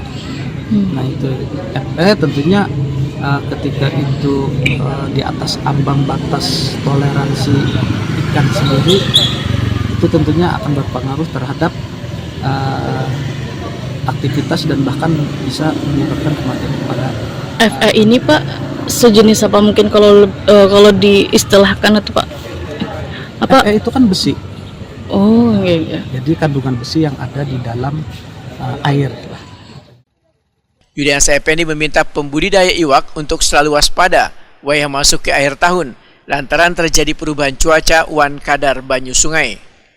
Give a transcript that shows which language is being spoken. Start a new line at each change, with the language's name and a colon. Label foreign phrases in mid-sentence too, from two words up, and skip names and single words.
Indonesian: Nah itu Fe tentunya ketika itu di atas ambang batas toleransi ikan sendiri, itu tentunya akan berpengaruh terhadap aktivitas dan bahkan bisa menyebabkan kematian kepada Fe ini Pak sejenis apa mungkin kalau diistilahkan itu Pak? Apa? Fe itu kan besi. Oh iya. Jadi kandungan besi yang ada di dalam air.
Banjar: Yuliansa Effendi meminta pembudidaya iwak untuk selalu waspada wayah masuk ke akhir tahun lantaran terjadi perubahan cuaca wan kadar banyu sungai.